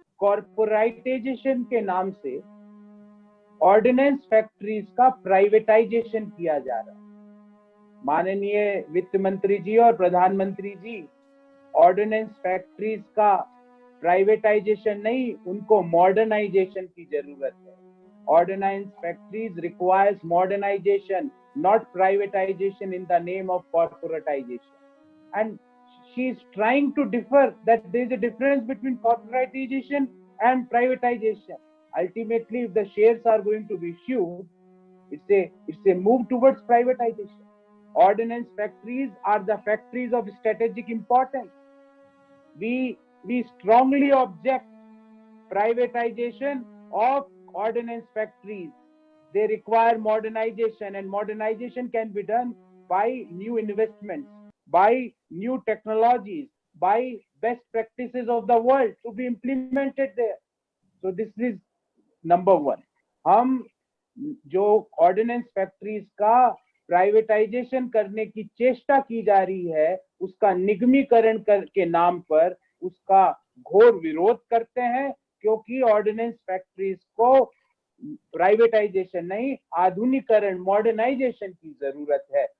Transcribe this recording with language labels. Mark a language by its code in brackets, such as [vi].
[hi] Corporatisation के नाम से ऑर्डिनेंस फैक्ट्रीज का प्राइवेटाइजेशन किया जा रहा है। माननीय वित्त मंत्री जी और प्रधानमंत्री जी, ऑर्डिनेंस फैक्ट्रीज का प्राइवेटाइजेशन नहीं, उनको मॉडर्नाइजेशन की जरूरत है। [en] Ordnance factories requires modernization, not privatization in the name of corporatization. And she is trying to differ that there is a difference between corporatization and privatization. Ultimately, if the shares are going to be issued, it's a move towards privatization. Ordnance factories are the factories of strategic importance. We strongly object privatization of ordnance factories. They require modernization, and modernization can be done by new investments, by new technologies, by best practices of the world to be implemented there. So this is number one. [hi] हम जो ordinance factories का privatisation करने की चेष्टा की जा रही है, उसका निगमीकरण के नाम पर उसका घोर विरोध करते हैं, क्योंकि ऑर्डिनेंस फैक्ट्रीज को प्राइवेटाइजेशन नहीं, आधुनिकीकरण, मॉडर्नाइजेशन की जरूरत है।